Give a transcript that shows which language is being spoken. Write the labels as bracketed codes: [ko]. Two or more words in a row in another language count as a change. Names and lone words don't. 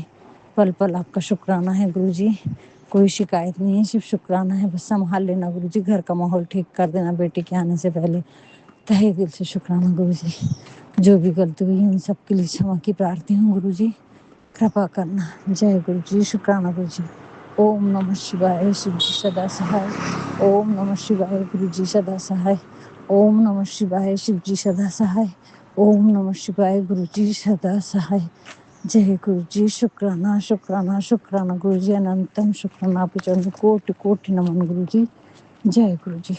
[ur] پل پل آپ کا شکرانہ ہے گرو جی. کوئی شکایت نہیں ہے صرف شکرانہ ہے. بس سنبھال لینا گرو جی. گھر کا ماحول ٹھیک کر دینا بیٹے کے آنے سے پہلے. تہہ دل سے شکرانہ گرو جی. جو بھی غلطی ہوئی ان سب کے لیے क्षमा کی پرارتھی ہوں گرو جی. کرپا کرنا. جے گرو جی. شکرانہ گرو جی. [sa] ॐ नमः शिवाय. شیو جی سدا سہائے. ॐ नमः शिवाय. [ur] گرو جی سدا سہائے. [sa] ॐ नमः शिवाय. [ur] شیو جی سدا سہائے. [sa] ॐ नमः शिवाय. [ur] گرو جی سدا سہائے. جے گرو جی. شکرانہ شکرانہ شکرانہ گرو جی. اننتم شکرانہ. آپ کے چرنوں میں کوٹि کوٹि نمن گرو جی. جے گرو جی.